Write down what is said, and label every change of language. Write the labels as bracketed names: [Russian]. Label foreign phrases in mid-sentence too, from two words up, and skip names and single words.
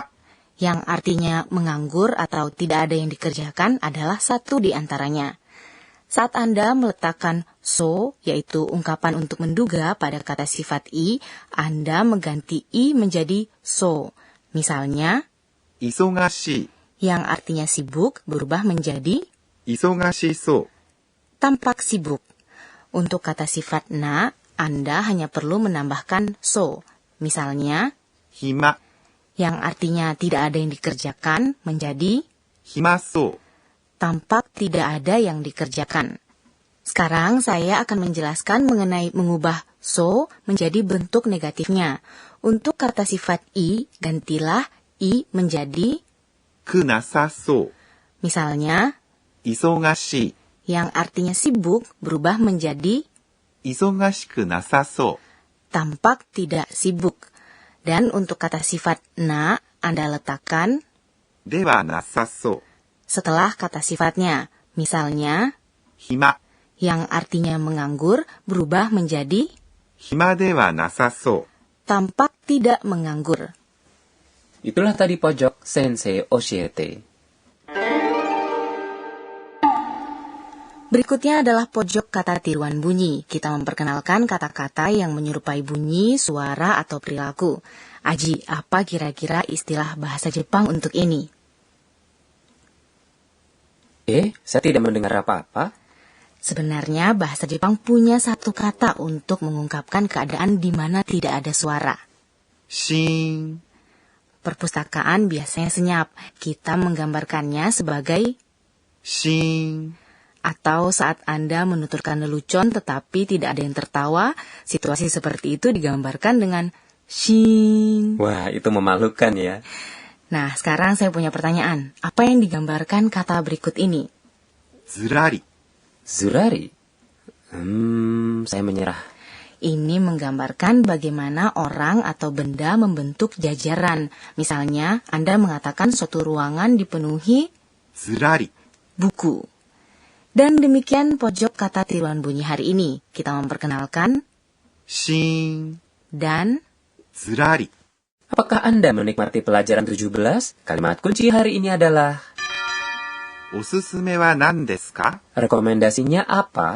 [Indonesian] Yang artinya menganggur atau tidak ada yang dikerjakan adalah satu di antaranya. Saat Anda meletakkan so, yaitu ungkapan untuk menduga pada kata sifat i, Anda mengganti i menjadi so. Misalnya, [Japanese] 忙しい。 [Indonesian] yang artinya sibuk berubah menjadi [Japanese] 忙しそう。 [Indonesian] tampak sibuk. Untuk kata sifat na, Anda hanya perlu menambahkan so. Misalnya, [Japanese] 暇。 [Indonesian] yang artinya tidak ada yang dikerjakan menjadi [Japanese] 暇そう。 [Indonesian] tampak tidak ada yang dikerjakan. Sekarang saya akan menjelaskan mengenai mengubah so menjadi bentuk negatifnya. Untuk kata sifat i, gantilah i menjadi [Japanese] くなさそう。 [Indonesian] misalnya, [Japanese] 忙しい。 [Indonesian] yang artinya sibuk berubah menjadi [Japanese] 忙しくなさそ [Indonesian] tampak tidak sibuk. Dan untuk kata sifat na, Anda letakkan [Japanese] う。ではなさそう。 [Indonesian] setelah kata sifatnya. Misalnya, [Japanese] 暇。 [Indonesian] yang artinya menganggur berubah menjadi [Japanese] 暇ではなさそう。 [Indonesian] tampak tidak menganggur. Itulah tadi pojok [Japanese] 先生教えて. [Indonesian] Berikutnya adalah pojok kata tiruan bunyi. Kita memperkenalkan kata-kata yang menyerupai bunyi, suara, atau perilaku. Aji, apa kira-kira istilah bahasa Jepang untuk ini? Saya tidak mendengar apa-apa. Sebenarnya bahasa Jepang punya satu kata untuk mengungkapkan keadaan di mana tidak ada suara. [Japanese] シーン。 [Indonesian] Perpustakaan biasanya senyap. Kita menggambarkannya sebagai [Japanese] シーン。 [Indonesian] atau saat Anda menuturkan lelucon tetapi tidak ada yang tertawa, situasi seperti itu digambarkan dengan shin. Wah, itu memalukan ya. Nah, sekarang saya punya pertanyaan. Apa yang digambarkan kata berikut ini? [Japanese] ずらり。 [Indonesian] Zurari. Saya menyerah. Ini menggambarkan bagaimana orang atau benda membentuk jajaran. Misalnya, Anda mengatakan suatu ruangan dipenuhi [Japanese] ずらり。 [Indonesian] buku. Dan demikian pojok kata tiruan bunyi hari ini. Kita memperkenalkan [Japanese] シーン。 [Indonesian] dan [Japanese] ずらり。 [Indonesian] Apakah Anda menikmati pelajaran 17? Kalimat kunci hari ini adalah [Japanese] おすすめは何ですか? [Indonesian] rekomendasinya apa?